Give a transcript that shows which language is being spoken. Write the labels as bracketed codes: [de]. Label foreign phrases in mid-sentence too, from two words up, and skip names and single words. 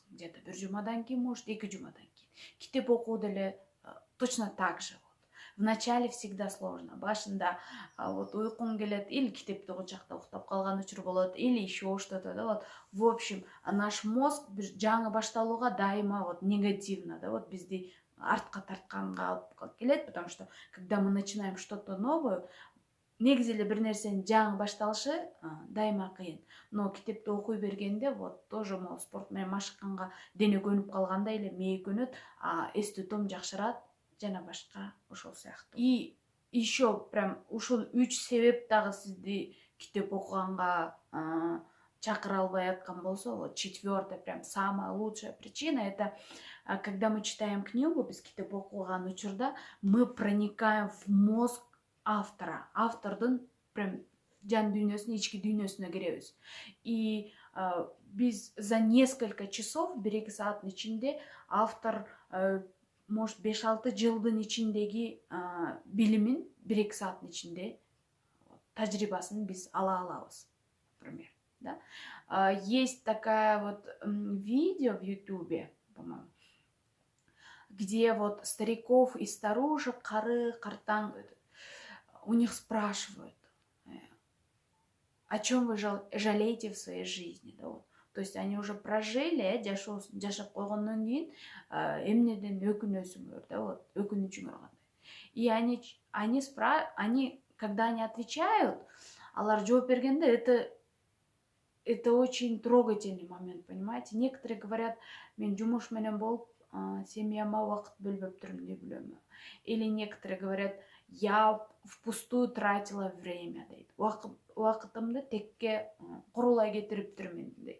[ky] Где-то 1 жумадан кийин, может, 2 жумадан кийин. Китеп окуу деле [ru] точно так же. Вначале всегда сложно. [ky] Башында вот уйкуң келет, или китепти кучакта уктап калган учур болот, [ru] или еще что-то, вот. В общем, наш мозг [ky] жаңы башталууга дайыма [ru] вот негативно, [ky] вот бизди артка тартканга алып келет, [ru] потому что когда мы начинаем что-то новое, [ky] негизи эле бир нерсенин жаңы башталышы дайыма кыйын. Но китепти окуй бергенде [ru] вот тоже [ky] могу спорт менен машыкканга дене көнүп калганда эле мээ көнөт, эс тутум жакшырат жана башка ошол сыяктуу. [ru] И еще прям [ky] ушул 3 себеп дагы сизди китеп окуганга чакыра албай аткан болсо, [ru] вот 4-я, прям самая лучшая причина – это когда мы читаем книгу, [ky] биз китеп окуган учурда [ru] мы проникаем в мозг автора. [ky] Автордун прям жан дүйнөсүнө, ички дүйнөсүнө киребиз. И биз [ru] за несколько часов, [ky] 1-2 сааттын ичинде [ru] автор может [ky] 5-6 жылдын ичиндеги билимин 1-2 сааттын ичинде тажрыйбасын биз ала алабыз, [ru] например. Да? Есть такая вот видео в Ютубе, по-моему, где вот стариков и старушек, [ky] кары, картаң, [ru] у них спрашивают, о чем вы жалеете в своей жизни, да, вот. То есть они уже прожили, [ky] жашап койгондон кийин эмнеден өкүнөсүңөр, да, вот, өкүнүчүңөр кандай. [ru] И они, когда они отвечают, [ky] алар жооп бергенде, [ru] это очень трогательный момент, понимаете? Некоторые говорят, [ky] мен жумуш менен болуп, семьяма убакыт бөлбөптүрмүн деп билем. [ru] Или некоторые говорят, я впустую тратила время, [ky] дейт. Убакытымды текке курулай кетириптирмин, дейт.